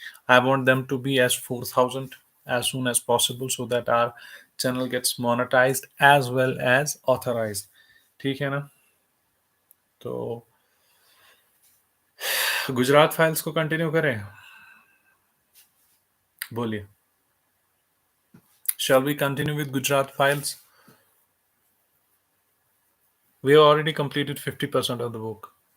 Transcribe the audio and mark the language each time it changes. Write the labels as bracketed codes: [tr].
[en] I want them to be as 4,000 as soon as possible so that our channel gets monetized as well as authorized। [hi] ठीक है ना? तो Gujarat files को continue करें? बोलिए, [en] shall we continue with Gujarat files? We have already completed 50% of the book.